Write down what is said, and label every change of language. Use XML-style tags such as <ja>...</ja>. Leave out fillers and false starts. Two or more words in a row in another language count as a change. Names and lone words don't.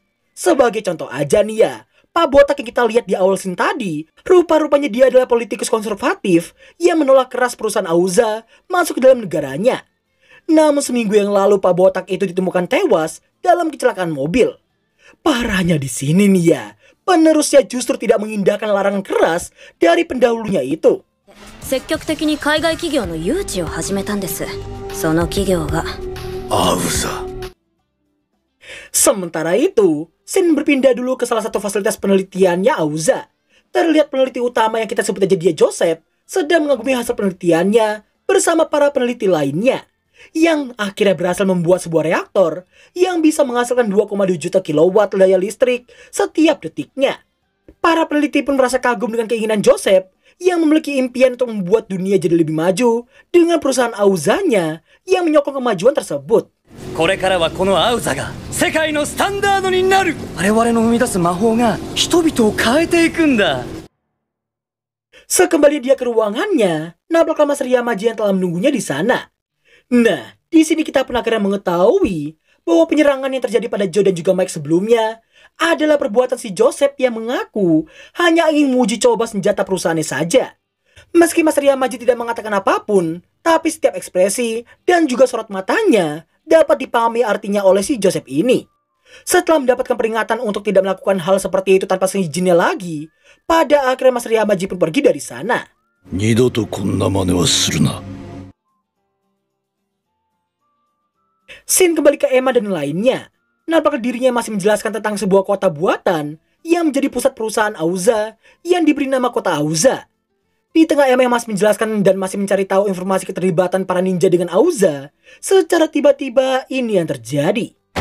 <id>Sebagai contoh aja nih ya, Pak Botak yang kita lihat di awal scene tadi, rupa-rupanya dia adalah politikus konservatif yang menolak keras perusahaan Auza masuk ke dalam negaranya. Namun seminggu yang lalu Pak Botak itu ditemukan tewas dalam kecelakaan mobil. Parahnya di sini nih ya, penerusnya justru tidak mengindahkan larangan keras dari pendahulunya itu.</id> <ja>積極的に海外企業の誘致を始めたんです。その企業が Auza.</ja> <id>Sementara itu, Shin berpindah dulu ke salah satu fasilitas penelitiannya Auza. Terlihat peneliti utama yang kita sebut aja dia Joseph sedang mengagumi hasil penelitiannya bersama para peneliti lainnya, yang akhirnya berhasil membuat sebuah reaktor yang bisa menghasilkan 2,2 juta kilowatt daya listrik setiap detiknya. Para peneliti pun merasa kagum dengan keinginan Joseph yang memiliki impian untuk membuat dunia jadi lebih maju dengan perusahaan Auzanya yang menyokong kemajuan tersebut.</id> <ja>これからはこのアウザが世界のスタンダードになる。我々の生み出す魔法が人々を変えていくんだ。</ja> <id>Sekembali dia ke ruangannya, nampaklah Mas Ryamaji yang telah menunggunya di sana. Nah, di sini kita pun akhirnya mengetahui bahwa penyerangan yang terjadi pada Joe dan juga Mike sebelumnya adalah perbuatan si Joseph yang mengaku hanya ingin menguji coba senjata perusahaannya saja. Meski Mas Ryamaji tidak mengatakan apapun, tapi setiap ekspresi dan juga sorot matanya dapat dipahami artinya oleh si Joseph ini. Setelah mendapatkan peringatan untuk tidak melakukan hal seperti itu tanpa seizinnya lagi, pada akhirnya Mas Ryamaji pun pergi dari sana.</id> <ja>二度とこんな真似はするな。</ja> <id>Scene kembali ke Emma dan lainnya. Nampaknya dirinya masih menjelaskan tentang sebuah kota buatan yang menjadi pusat perusahaan Auza yang diberi nama kota Auza. Di tengah Emma yang masih menjelaskan dan masih mencari tahu informasi keterlibatan para ninja dengan Auza, secara tiba-tiba ini yang terjadi.</id>